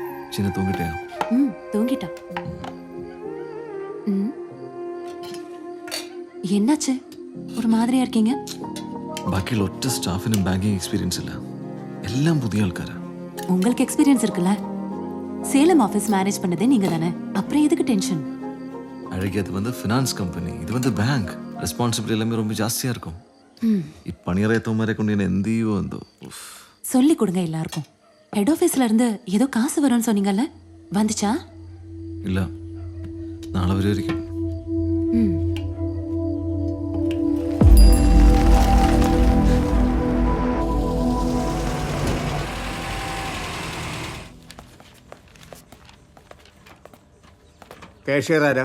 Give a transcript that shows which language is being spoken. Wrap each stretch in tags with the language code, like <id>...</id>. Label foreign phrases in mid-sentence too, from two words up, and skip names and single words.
<ta>சின்ன தூங்கிட்டேன். தூங்கிட்டா. என்னாச்சு? ஒரு மாதிரியா இருக்கீங்க?</ta> <ml>ബാക്കിയുള്ള ഒറ്റ സ്റ്റാഫിനും</ml> <en>banking experience</en> <ml>ഇല്ല. എല്ലാം പുതിയ ആൾക്കാരാ.</ml> <ta>உங்களுக்கு எக்ஸ்பீரியன்ஸ் இருக்குல்ல? சேலம் ஆபீஸ் மேனேஜ் பண்ணதே நீங்க தானே. அப்புறம் எதுக்கு டென்ஷன்? அழகி அது வந்து</ta> <en>finance company,</en> <ta>இது வந்து பேங்க். ரெஸ்பான்சிபிலிட்டி எல்லாமே ரொம்ப ஜாஸ்தியா இருக்கும்.</ta> <ml>ഈ പണിയറയത്തവന്മാരെ കൊണ്ട് ഞാൻ എന്ത് ചെയ്യുമോ എന്തോ.</ml> <ta>சொல்லி கொடுங்க எல்லாருக்கும்.</ta> <en>head office</en> <ta>இருந்து ஏதோ காசு வரும்னு சொன்னீங்கல்ல, வந்துச்சா?</ta> <ml>ഇല്ല, നാളെ വരുമായിരിക്കും. കാഷ്യർ ആരാ?</ml>